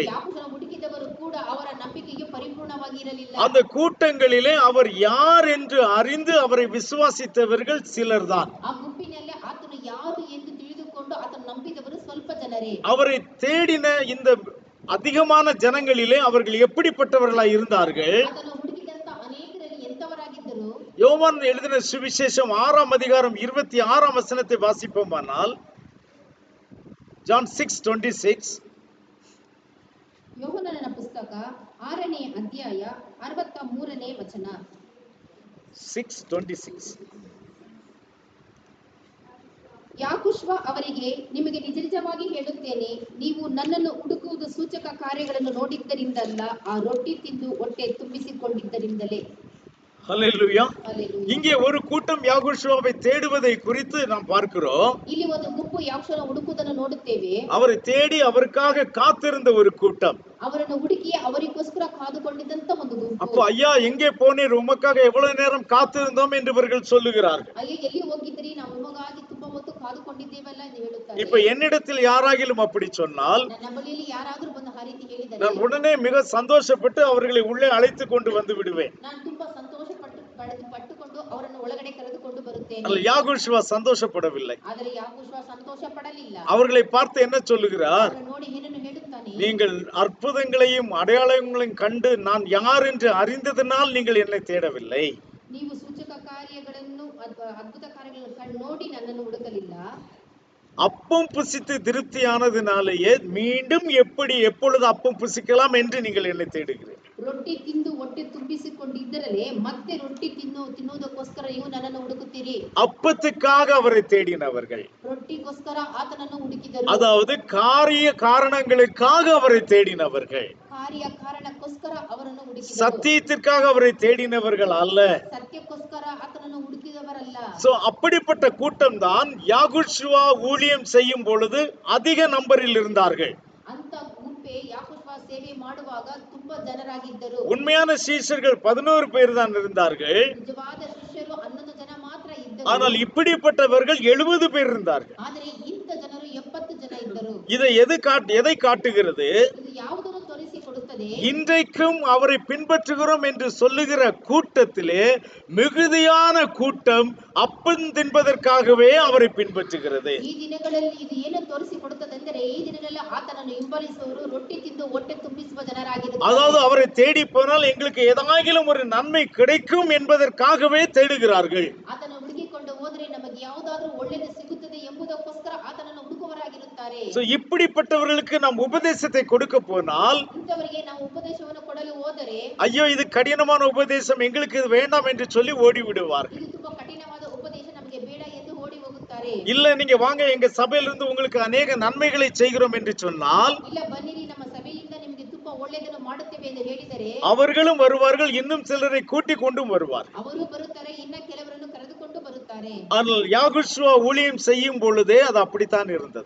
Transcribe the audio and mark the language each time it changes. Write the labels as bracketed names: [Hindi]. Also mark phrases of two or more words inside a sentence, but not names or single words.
[Kannada] ಯಾಕೋಬನ ಹುಡುಕಿದವರು ಕೂಡ ಅವರ ನಂಬಿಕೆಯು ಪರಿಪೂರ್ಣವಾಗಿ ಇರಲಿಲ್ಲ. [Tamil] அந்த கூட்டங்களிலே அவர் யார் என்று அறிந்து அவரை விசுவாசித்தவர்கள் சிலர்தான். [Kannada] ಆ ಗುಂಪಿನಲ್ಲಿ ಆತನು ಯಾರು ಎಂದು ತಿಳಿದುಕೊಂಡು ಆತನು ನಂಬಿದವರು ಸ್ವಲ್ಪ ಜನರೇ. [Tamil] அவரை தேடின இந்த அதிகமான ஜனங்களிலே அவர்கள் எப்படிப்பட்டவர்களாய் இருந்தார்கள்? [Kannada] ಆತನು ಹುಡುಕಿದಂತ ಅನೇಕರಲ್ಲಿ ಎಂತವರಾಗಿದ್ದರು? [Tamil] யோவான் எழுதின சுவிசேஷம் 6ஆம் அதிகாரம் 26ஆம் வசனத்தை வாசிப்போமானால், ஜான் 6:26. [Kannada] ಯೋಹನನ ಪುಸ್ತಕ 6ನೇ ಅಧ್ಯಾಯ 63ನೇ ವಚನ. 6:26. ಯಾಕೋಬ ಅವರಿಗೆ, ನಿಮಗೆ ನಿಜ ನಿಜವಾಗಿ ಹೇಳುತ್ತೇನೆ, ನೀವು ನನ್ನನ್ನು ಹುಡುಕುವುದು ಸೂಚಕ ಕಾರ್ಯಗಳನ್ನು ನೋಡಿದ್ದರಿಂದಲ್ಲ, ಆ ರೊಟ್ಟಿ ತಿಂದು ಹೊಟ್ಟೆ ತುಂಬಿಸಿಕೊಂಡಿದ್ದರಿಂದಲೇ. [Tamil] ஹல்லேலூயா. அல்லேலೂಯಾ. இங்கே ஒரு கூட்டம் யாகோஷுவாவை தேடுவதை குறித்து நாம் பார்க்கிறோம். [Kannada] ಇಲ್ಲಿ ಒಂದು ಗುಂಪು ಯಾಕೋಬನ ಹುಡುಕುವುದನ್ನು ನೋಡುತ್ತೇವೆ. [Tamil] அவரை தேடி அவருக்காக காத்திருந்த ஒரு கூட்டம். [Kannada] ಅವರನ್ನು ಹುಡುಕಿ ಅವರಿಗೋಸ್ಕರ ಕಾದುಕೊಂಡಿದ್ದಂತ ಒಂದು ಗುಂಪು. [Tamil] அப்போ ஐயா, எங்கே போனீர், உமக்காக எவ்வளவு நேரம் காத்திருந்தோம் என்று இவர்கள் சொல்லுகிறார்கள். [Kannada] ಅಯ್ಯೋ, ಎಲ್ಲಿ ಹೋಗಿದ್ರಿ, ನಾವು ನಿಮಗಾಗಿ ತುಂಬಾ ಹೊತ್ತು ಕಾದುಕೊಂಡಿದ್ದೇವಲ್ಲ ಎಂದು ಹೇಳುತ್ತಾರೆ. [Tamil] இப்ப என்னிடத்தில் யாராகிலும் அப்படி சொன்னால், [Kannada] ನನ್ನ ಬಳಿಯಲ್ಲಿ ಯಾರಾದರೂ ಬಂದು ಆ ರೀತಿ ಹೇಳಿದರೆ [Tamil] நான் உடனே மிக சந்தோஷப்பட்டு அவர்களை உள்ளே அழைத்து கொண்டு வந்து விடுவேன். [Kannada] ನಾನು ತುಂಬಾ ಪಟ್ಟುಕೊಂಡು ಅವರನ್ನು ಒಳಗಡೆ ಕರೆದುಕೊಂಡು ಬರುತ್ತೇನೆ. [Tamil] அல்ல, யாகோஷுவா சந்தோஷப்படவில்லை. [Kannada] ಆದರೆ ಯಾಕೋಬ ಸಂತೋಷ ಪಡಲಿಲ್ಲ. [Tamil] அவர்களை பார்த்து என்ன சொல்லுகிறார்? [Kannada] ಅವರನ್ನು ನೋಡಿ ಏನನ್ನು ಹೇಳುತ್ತಾನೆ? [Tamil] நீங்கள் அற்புதங்களையும் அடையாளங்களையும் கண்டு நான் யார் என்று அறிந்ததனால் நீங்கள் என்னை தேடவில்லை. [Kannada] ನೀವು ಸೂಚಕ ಕಾರ್ಯಗಳನ್ನು ಅದ್ಭುತ ಕಾರ್ಯಗಳನ್ನು ನೋಡಿ ನನ್ನನ್ನು ಹುಡುಕಲಿಲ್ಲ. [Tamil] அப்பம் புசித்து திருப்தியானதினாலேயே மீண்டும் எப்பொழுது அப்பம் புசிக்கலாம் என்று நீங்கள் என்னை தேடுகிறீர்கள். [Kannada] ರೊಟ್ಟಿ ತಿಂದು ಹೊಟ್ಟೆ ತುಂಬಿಸಿಕೊಂಡಿದ್ದರಲ್ಲೇ ಮತ್ತೆ ರೊಟ್ಟಿ ತಿನ್ನುವುದಕ್ಕೋಸ್ಕರ ನೀವು ನನ್ನನ್ನು ಹುಡುಕುತ್ತೀರಿ. [Tamil] அப்பத்துக்காக அவரை தேடினவர்கள், [Kannada] ರೊಟ್ಟಿಗೋಸ್ಕರ ಆತನನ್ನು ಹುಡುಕಿದರು. [Tamil] அதாவது காரிய காரணங்களுக்காக அவரை தேடினவர்கள், [Kannada] ಕಾರ್ಯ ಕಾರಣಕ್ಕೋಸ್ಕರ ಅವರನ್ನು ಹುಡುಕಿದರು. [Tamil] சத்தியத்திற்காக அவரை தேடினவர்கள் அல்ல. [Kannada] ಸತ್ಯಕ್ಕೋಸ್ಕರ ಆತನನ್ನು ಹುಡುಕಿದವರಲ್ಲ. [Tamil] சோ அப்படிப்பட்ட கூட்டம் தான் யாகோஷுவா ஊழியம் செய்யும் பொழுது அதிக நம்பரில் இருந்தார்கள். [Kannada] ಅಂತ ಗುಂಪೆ ಯಾಕೋಬ ಸೇವೆ ಮಾಡುವಾಗ ತುಂಬಾ ಜನರಾಗಿದ್ದರು. [Tamil] உண்மையான சீஷர்கள் 11 பேர் தான் இருந்தார்கள். [Kannada] ನಿಜವಾದ ಶಿಷ್ಯರು 11 ಜನ ಮಾತ್ರ ಇದ್ದರು. [Tamil] ஆனால் இப்படிப்பட்டவர்கள் 70 பேர் இருந்தார்கள். [Kannada] ಆದರೆ ಇಂಥ ಜನರು 70 ಜನ ಇದ್ದರು. [Tamil] எதை காட்டுகிறது? [Kannada] ಇದು ಯಾವುದನ್ನು ತೋರಿಸಿಕೊಡುತ್ತದೆ? [Tamil] இன்றைக்கும் அவரை பின்பற்றுகிறோம் என்று சொல்லுகிற கூட்டத்திலே மிகுதியான கூட்டம் அப்பம் தின்பதற்காகவே அவரை பின்பற்றுகிறது. [Kannada] ಈ ದಿನಗಳಲ್ಲಿ ಇದು ಏನು ತೋರಿಸಿಕೊಡುತ್ತದೆಂದರೆ ಈ ದಿನಗಳಲ್ಲಿ ಆತನನ್ನು ಹಿಂಬಾಲಿಸುವವರು ರೊಟ್ಟಿ ತಿಂದು ಹೊಟ್ಟೆ ತುಂಬಿಸುವ ಜನರಾಗಿರುತ್ತಾರೆ. [Tamil] அதாவது அவரை தேடி போனால் எங்களுக்கு ஏதாகிலும் ஒரு நன்மை கிடைக்கும் என்பதற்காகவே தேடுகிறார்கள். [Kannada] ಆತನ ಹುಡುಕಿಕೊಂಡು ಹೋದರೆ ನಮಗೆ ಯಾವುದಾದರೂ ಒಳ್ಳೆಯದು ಸಿಗುತ್ತದೆ ಎಂಬುದಕ್ಕೋಸ್ಕರ ಆತನನ್ನು ಹುಡುಕುವವರಾಗಿರುತ್ತಾರೆ. [Tamil] இப்படிப்பட்டவர்களுக்கு நாம் உபதேசத்தை கொடுக்க போனால், [Kannada] ಇಂಥವರಿಗೆ ನಾವು ಉಪದೇಶವನ್ನು ಕೊಡಲು ಹೋದರೆ, [Tamil] ஐயோ இது கடினமான உபதேசம், எங்களுக்கு இது வேண்டாம் என்று சொல்லி ஓடி விடுவார்கள். [Kannada] ಇದು ತುಂಬಾ ಕಠಿಣವಾದ ಉಪದೇಶ, ನಮಗೆ ಬೇಡ ಎಂದು ಓಡಿ ಹೋಗುತ್ತಾರೆ. [Tamil] இல்ல நீங்க வாங்க எங்க சபையிலிருந்து உங்களுக்கு அநேக நன்மைகளை செய்கிறோம் என்று சொன்னால், [Kannada] ಇಲ್ಲ ಬನ್ನಿರಿ ನಮ್ಮ ಸಭೆಯಿಂದ ನಿಮಗೆ ತುಂಬಾ ಒಳ್ಳೆಯದನ್ನು ಮಾಡುತ್ತೇವೆ ಎಂದು ಹೇಳಿದರೆ, [Tamil] அவர்களும் வருவார்கள், இன்னும் சிலரை கூட்டிக் கொண்டும் வருவார். [Kannada] ಅವರು ಬರುತ್ತಾರೆ, ಇನ್ನ ಕೆಲವರನ್ನು ಕರೆದುಕೊಂಡು ಬರುತ್ತಾರೆ. [Tamil] ஆனால் யாகுஷ்வா ஊழியம் செய்யும் பொழுதே அது அப்படித்தான் இருந்தது.